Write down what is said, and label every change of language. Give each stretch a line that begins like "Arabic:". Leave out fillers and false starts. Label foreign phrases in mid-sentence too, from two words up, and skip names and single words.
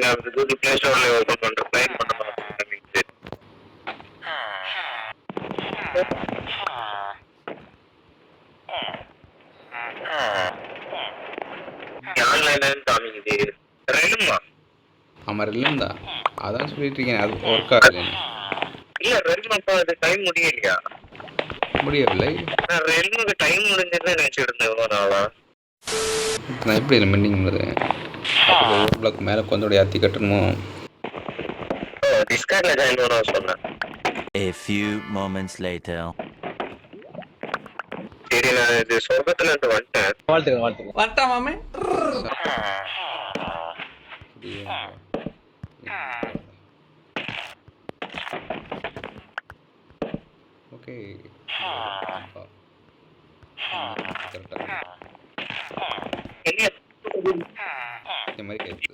Kannada: ಯಾವುದು ಪ್ಲೇ ಸ್ಟೋರ್ ಓಪನ್ ಮಾಡ್ರೆ ಪ್ಲೇನ್ ಮಾಡೋಣ
Tamil: ஆன்லைன் காமிக்குது ரெண்டுமா. ஆமாம், ரெண்டும் தான். அதான் சொல்லிட்டு இருக்கேன், அது ஒர்க் ஆகுது. இல்லை ரெண்டு அப்போ அது டைம் முடியலையா? முடியவில்லை. நான் ரெண்டுக்கு டைம் முடிஞ்சதுன்னு நினச்சிட்டு இருந்தேன் இவ்வளோ நாளா. நான் எப்படி இல்லை மெண்டிங் பண்ணுறது? பிளாக் மேலே கொஞ்சம் ஏற்றி கட்டணுமோ? டிஸ்கார்டில் ஜாயின் பண்ண சொன்னேன்.
English: A few moments later.
Tamil: சரி, நான் இது சொர்க்கத்துல இருந்து வந்துட்டேன். வரட்டா மாமே. ஓகே, இந்த மாதிரி